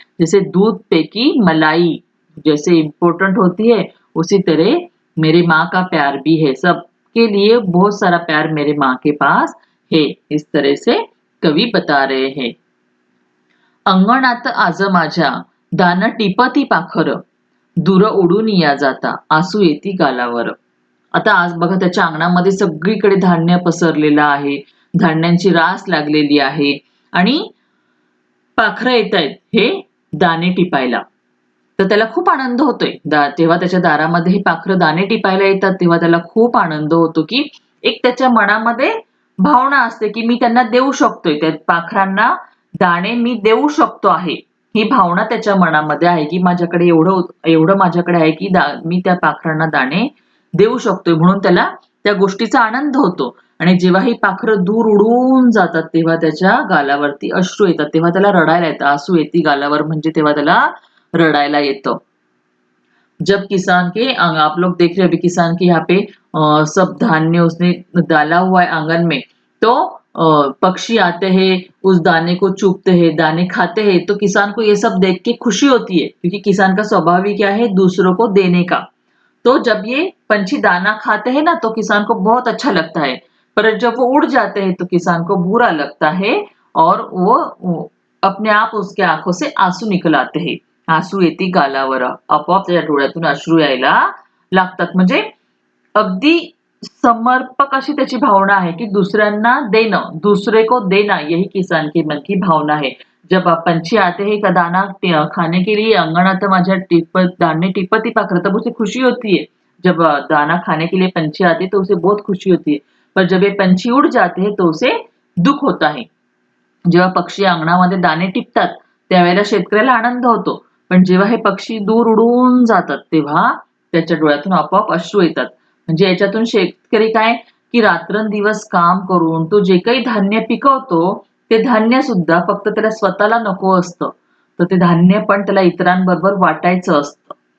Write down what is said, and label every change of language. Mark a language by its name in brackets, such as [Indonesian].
[Hindi] जैसे दूध पे की मलाई जैसे इम्पोर्टेंट होती है, उसी तरह मेरी माँ का प्यार भी है। सबके लिए बहुत सारा प्यार मेरे माँ के पास है। इस तरह से कवि बता रहे हैं। [Marathi] अंगणात आज माझ्या दान टिपती पाखर, दूर उडून या जाता आसू येती गालावर. आता आज बघा त्याच्या अंगणामध्ये सगळीकडे धान्य पसरलेलं आहे. धान्यांची रास लागलेली आहे आणि पाखरं येतायत हे दाणे टिपायला. तर त्याला खूप आनंद होतोय. जेव्हा त्याच्या दारामध्ये ही पाखरं दाणे टिपायला येतात, तेव्हा त्याला खूप आनंद होतो, की एक त्याच्या मनामध्ये भावना असते, की मी त्यांना देऊ शकतोय. त्या पाखरांना दाणे मी देऊ शकतो आहे. ही भावना त्याच्या मनामध्ये आहे, की माझ्याकडे एवढं माझ्याकडे आहे, की मी त्या पाखरांना दाणे देऊ शकतोय. म्हणून त्याला त्या गोष्टीचा आनंद होतो. आणि जेव्हा ही पाखरं दूर उडून जातात, तेव्हा त्याच्या गालावरती अश्रू येतात. तेव्हा त्याला रडायला येतं. आसू येती गालावर म्हणजे तेव्हा त्याला रडायला येतं. [Hindi] जब किसान के आप लोग देख रहे हैं अभी किसान के यहाँ पे सब धान्य उसने डाला हुआ है आंगन में, तो पक्षी आते हैं, उस दाने को चुगते हैं, दाने खाते हैं, तो किसान को ये सब देख के खुशी होती है, क्योंकि किसान का स्वभाव ही क्या है? दूसरों को देने का। तो जब ये पंछी दाना खाते हैं ना तो किसान को बहुत अच्छा लगता है, पर जब वो उड़ जाते हैं तो किसान को बुरा लगता है और वो अपने आप उसके आंखों से आंसू निकल आते हैं. [Marathi] आंसू येती गालावर, आपोआप त्याच्या डोळ्यातून अश्रू यायला लागतात. म्हणजे अगदी समर्पक अशी त्याची भावना आहे की दुसऱ्यांना देणं, [Hindi] दूसरे को देना, यही किसान की मन की भावना है. जब पंछी आते हैं का दाना खाने के लिए [Marathi] अंगणात माझ्या दाने टिपती पाखर, [Hindi] तब उसे खुशी होती है. जब दाना खाने के लिए पंछी आते हैं तो उसे बहुत खुशी होती है, पर जब ये पंछी उड़ जाते हैं तो उसे दुःख होता है. [Marathi] जेव्हा पक्षी अंगणामध्ये दाणे टिपतात त्यावेळेला शेतकऱ्याला आनंद होतो, पण जेव्हा हे पक्षी दूर उडून जातात तेव्हा त्याच्या डोळ्यातून आपोआप अश्रू येतात. म्हणजे याच्यातून शेतकरी काय, की रात्रंदिवस काम करून तो जे काही धान्य पिकवतो ते धान्य सुद्धा फक्त त्याला स्वतःला नको असतं, तर ते धान्य पण त्याला इतरांबरोबर वाटायचं असतं.